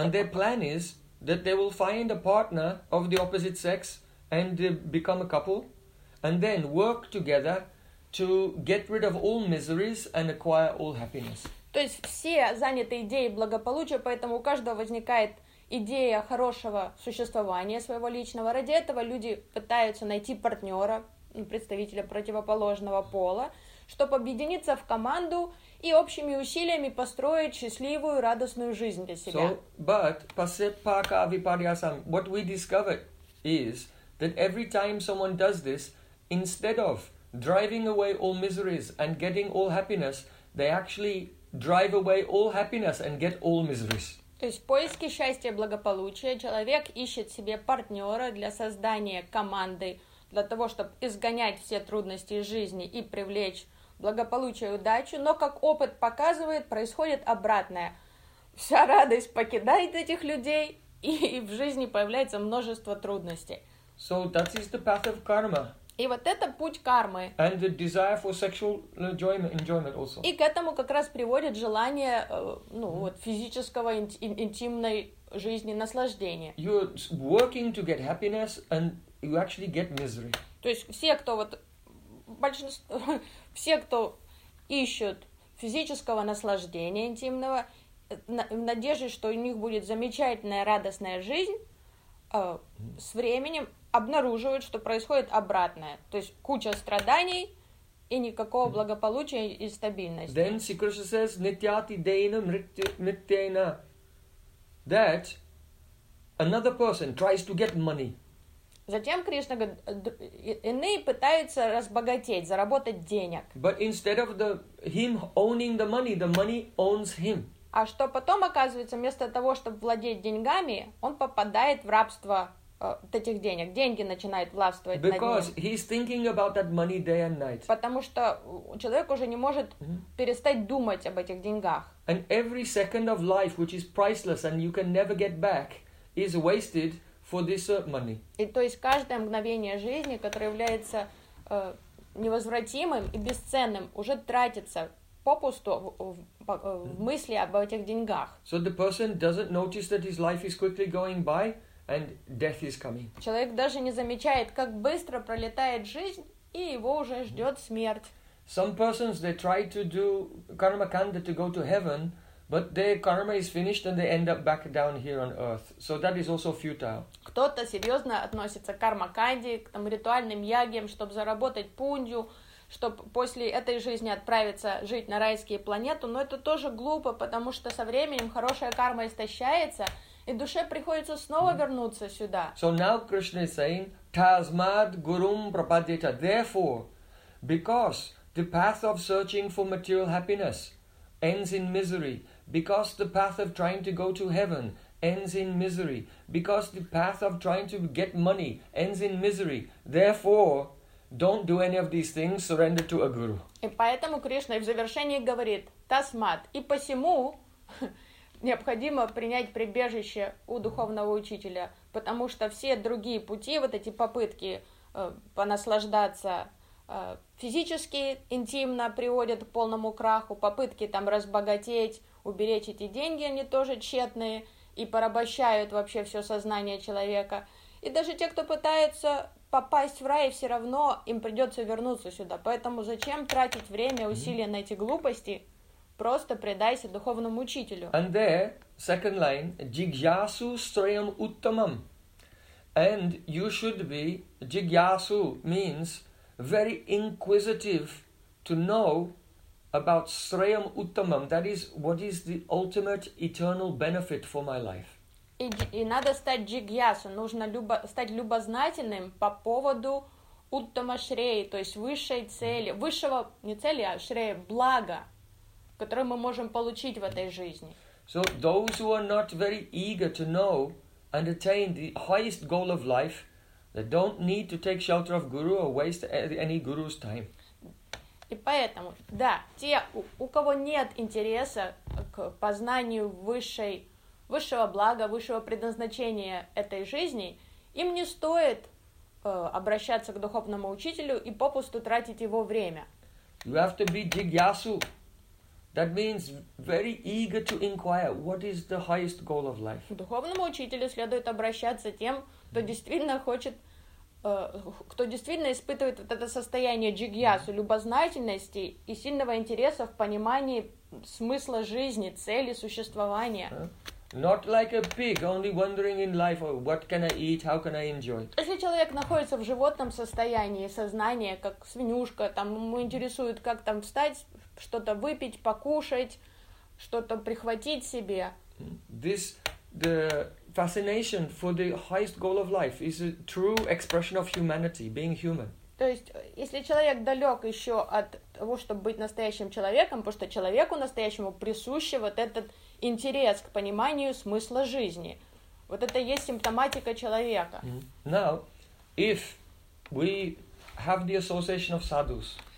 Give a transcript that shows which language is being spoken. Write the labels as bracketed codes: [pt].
[en] And their plan is that they will find a partner of the opposite sex and become a couple. And then work together to get rid of all miseries and acquire all happiness. [ru] То есть все заняты идеей благополучия, поэтому у каждого возникает идея хорошего существования своего личного. Ради этого люди пытаются найти партнера, представителя противоположного пола, чтобы объединиться в команду и общими усилиями построить счастливую, радостную жизнь для себя. [en] So, but [sa] pasepaka vipariyasam, [en] what we discovered is that every time someone does this, instead of driving away all miseries and getting all happiness, they actually drive away all happiness and get all miseries. [ru] То есть в поиске счастья и благополучия человек ищет себе партнера для создания команды для того, чтобы изгонять все трудности жизни и привлечь благополучие и удачу, но, как опыт показывает, происходит обратное. Вся радость покидает этих людей, и в жизни появляется множество трудностей. [en] So that is the path of karma. [ru] И вот это путь кармы. [en] And the desire for sexual enjoyment also. [ru] И к этому как раз приводит желание, ну, вот, физического, интимной жизни, наслаждения. [en] You're working to get happiness, and you actually get misery. [ru] То есть все, кто вот, большинство, все, кто ищут физического наслаждения интимного, в надежде, что у них будет замечательная, радостная жизнь, с временем обнаруживают, что происходит обратное. То есть куча страданий и никакого благополучия и стабильности. [en] Then Sri Krishna says, [sa] nityati deina mrityena, [en] that another person tries to get money. [ru] Затем Кришна говорит, иные пытаются разбогатеть, заработать денег. [en] But instead of the him owning the money owns him. [ru] А что потом оказывается, вместо того, чтобы владеть деньгами, он попадает в рабство этих денег. Деньги начинают властвовать над ним. [en] Because he's thinking about that money day and night. [ru] Потому что человек уже не может перестать думать об этих деньгах. [en] And every second of life, which is priceless and you can never get back, is wasted for this money. [ru] И то есть каждое мгновение жизни, которое является невозвратимым и бесценным, уже тратится попусту в мысли об этих деньгах. [en] So the person doesn't notice that his life is quickly going by and death is coming. [ru] Человек даже не замечает, как быстро пролетает жизнь, и его уже ждет смерть. [en] Some persons, they try to do karma kanda to go to heaven, but their karma is finished and they end up back down here on earth. So that is also futile. [ru] Кто-то серьезно относится к карма канде, к там ритуальным ягьям, чтобы заработать пундю, чтобы после этой жизни отправиться жить на райские планеты, но это тоже глупо, потому что со временем хорошая карма истощается, и душе приходится снова вернуться сюда. [en] So now Krishna is saying, [sa] Tasmad gurum prapadyata. [en] Therefore, because the path of searching for material happiness ends in misery, because the path of trying to go to heaven ends in misery, because the path of trying to get money ends in misery, therefore, don't do any of these things, surrender to a guru. [ru] И поэтому Кришна в завершении говорит: "Тасмат, и посему необходимо принять прибежище у духовного учителя, потому что все другие пути, вот эти попытки понаслаждаться физически, интимно, приводят к полному краху, попытки там разбогатеть, уберечь эти деньги, они тоже тщетные и порабощают вообще все сознание человека. И даже те, кто пытается попасть в рай, все равно им придется вернуться сюда. Поэтому зачем тратить время, усилия на эти глупости? Просто предайся духовному учителю. [en] And there, second line, [sa] jigyasu strayam uttamam. [en] And you should be, jigyasu means very inquisitive to know about strayam uttamam. That is, what is the ultimate eternal benefit for my life. [ru] И надо стать джигьясу, нужно стать любознательным по поводу уттама шреи, то есть высшей цели, высшего, не цели, а шреи, блага, которое мы можем получить в этой жизни. [en] So those who are not very eager to know and attain the highest goal of life, they don't need to take shelter of guru or waste any guru's time. [ru] И поэтому, да, те, у кого нет интереса к познанию высшего блага, высшего предназначения этой жизни, им не стоит обращаться к духовному учителю и попусту тратить его время. [en] You have to be jigyasu. That means very eager to inquire what is the highest goal of life. [ru] К духовному учителю следует обращаться тем, кто действительно хочет, кто действительно испытывает вот это состояние джигьясу, любознательности и сильного интереса в понимании смысла жизни, цели существования. [en] Not like a pig, only wondering in life, oh, what can I eat, how can I enjoy. [ru] Если человек находится в животном состоянии сознания, как свинюшка, там ему интересует, как там встать, что-то выпить, покушать, что-то прихватить себе. [en] This the fascination for the highest goal of life is a true expression of humanity, being human. [ru] То есть, если человек далек еще от того, чтобы быть настоящим человеком, потому что человеку настоящему присуще вот этот интерес к пониманию смысла жизни. Вот это и есть симптоматика человека. [en] Now, if We have the association of sadhus.